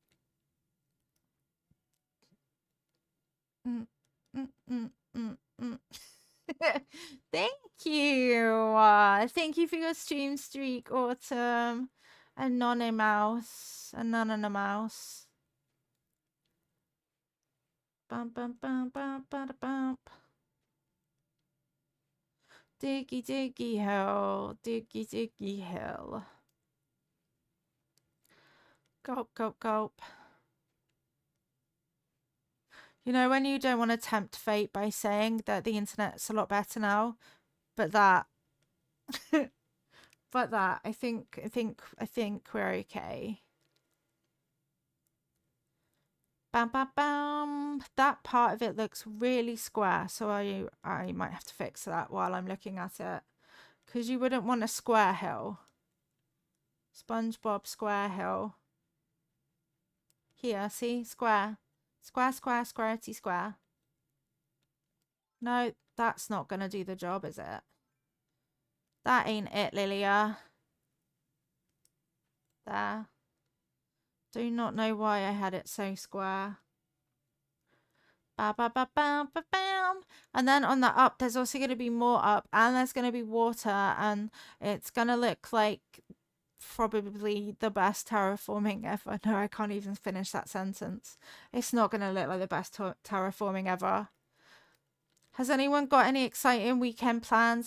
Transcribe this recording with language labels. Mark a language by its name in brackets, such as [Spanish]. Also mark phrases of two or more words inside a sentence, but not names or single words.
[English] Thank you. Thank you for your stream streak, Autumn. Anonymous. Anonymous. Bum bum bum bum bum bum. Diggy diggy hill. Diggy diggy hill. Gulp gulp gulp. You know when you don't want to tempt fate by saying that the internet's a lot better now, but that I think we're okay. Bam bam bam. That part of it looks really square, so I might have to fix that while I'm looking at it. Because you wouldn't want a square hill. SpongeBob square hill. Here, see? Square. Square, square, squarety square. No, that's not going to do the job, is it? That ain't it, Lilia. There. Do not know why I had it so square. Ba ba ba bam ba bam. And then on the up, there's also going to be more up, and there's going to be water, and it's going to look like probably the best terraforming ever. No, I can't even finish that sentence. It's not going to look like the best terraforming ever. Has anyone got any exciting weekend plans?